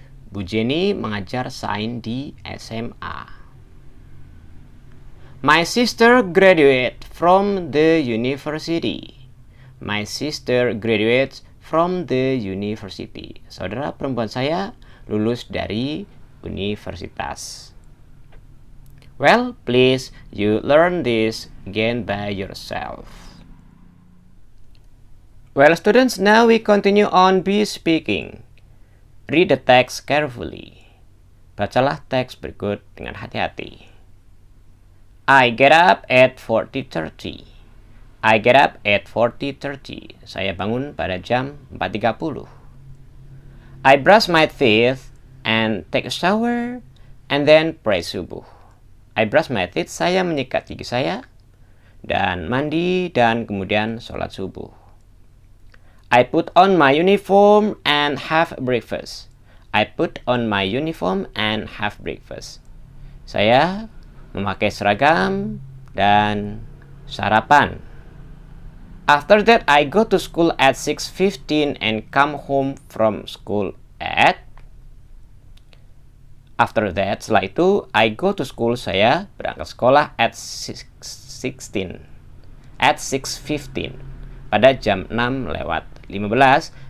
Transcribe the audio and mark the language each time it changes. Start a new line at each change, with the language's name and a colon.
Indonesian: Bu Jenny mengajar sains di SMA.
English: My sister graduated from the university. My sister graduates from the university.
Indonesian: Saudara perempuan saya lulus dari universitas.
English: Well, please you learn this again by yourself. Well, students, now we continue on be speaking. Read the text carefully.
Indonesian: Bacalah teks berikut dengan hati-hati.
English: I get up at 40:30. I get up at 40:30.
Indonesian: Saya bangun pada jam 4:30.
English: I brush my teeth and take a shower and then pray subuh. I brush my teeth,
Indonesian: saya menyikat gigi saya, dan mandi, dan kemudian sholat subuh.
English: I put on my uniform and have breakfast. I put on my uniform and have breakfast.
Indonesian: Saya memakai seragam dan sarapan.
English: After that, I go to school at 6:15 and come home from school at... After that,
Indonesian: setelah itu,
English: I go to school,
Indonesian: saya berangkat sekolah
English: at 6:15. At 6:15.
Indonesian: Pada jam 6:15.